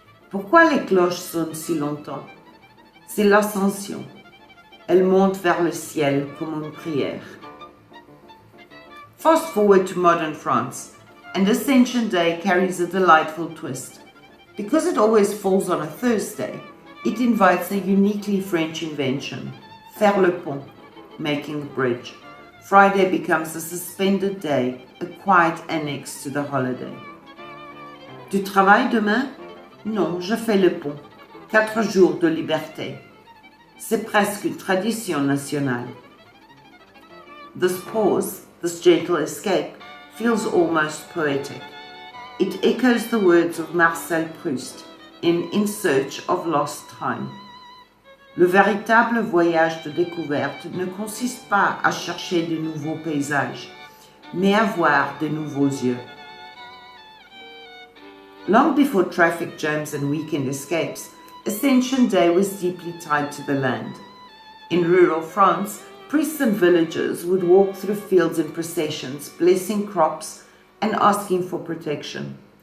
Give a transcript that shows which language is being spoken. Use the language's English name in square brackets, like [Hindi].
[French] Pourquoi les cloches sonnent si longtemps? C'est l'ascension. Elle monte vers le ciel comme une prière. [English] Fast forward to modern France, and Ascension Day carries a delightful twist. Because it always falls on a Thursday, it invites a uniquely French invention, [French] faire le pont, [English] making the bridge. Friday becomes a suspended day, a quiet annex to the holiday. [French] Tu travailles demain? Non, je fais le pont. 4 jours de liberté. C'est presque une tradition nationale. [English] This pause, this gentle escape, feels almost poetic. It echoes the words of Marcel Proust in Search of Lost Time. [French] Le véritable voyage de découverte ne consiste pas à chercher de nouveaux paysages, mais à voir de nouveaux yeux. [English] Long before traffic jams and weekend escapes, Ascension Day was deeply tied to the land. In rural France, priests and villagers would walk through fields in processions, blessing crops and asking for protection.